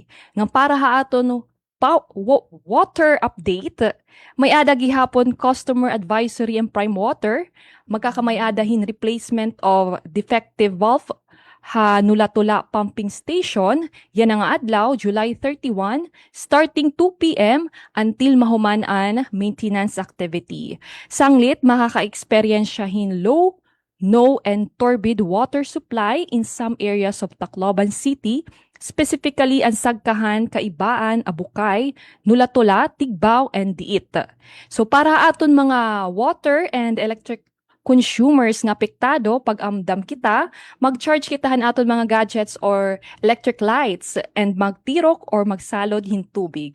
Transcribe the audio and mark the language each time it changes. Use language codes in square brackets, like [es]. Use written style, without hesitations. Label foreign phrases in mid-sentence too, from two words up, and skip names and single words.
[war] Nga para haaton [en] water update, [war] may ada gihapon [en] customer advisory and prime water, [war] magkakamayadahin [en] replacement of defective valve [war] ha Nulatula Pumping Station, yan ang adlaw, [en] July 31, starting 2 p.m. [war] until mahumanan maintenance activity. Sanglit, makaka-experiensyahin low, no, [en] and turbid water supply in some areas of Tacloban City, specifically ang Sagkahan, Kaibaan, Abukay, Nulatula, Tigbaw, and Diit. [war] So para aton mga [en] water and electric consumers [war] nga apektado pag amdam kita, mag-charge kitahan aton mga gadgets or [en] electric lights [war] and magtirok or magsalod hin tubig.